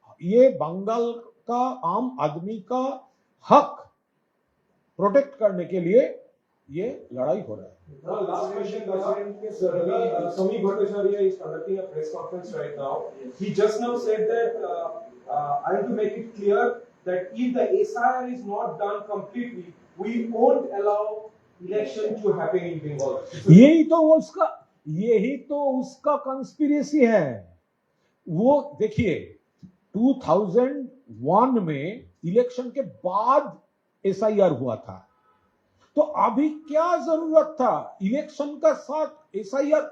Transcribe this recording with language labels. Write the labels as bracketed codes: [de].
[hi] ये बंगाल का आम आदमी का हक प्रोटेक्ट करने के लिए ये लड़ाई हो रहा है। [en] Now, last question, Samik Bhattacharya is conducting a press conference right now. He just now said that I have to make it clear that if the SIR is not done completely, we won't allow election to happen in Bengal. [hi] यही तो उसका conspiracy है। वो देखिए 2001 में election के बाद SIR हुआ था, तो अभी क्या जरूरत था इलेक्शन का साथ SIR?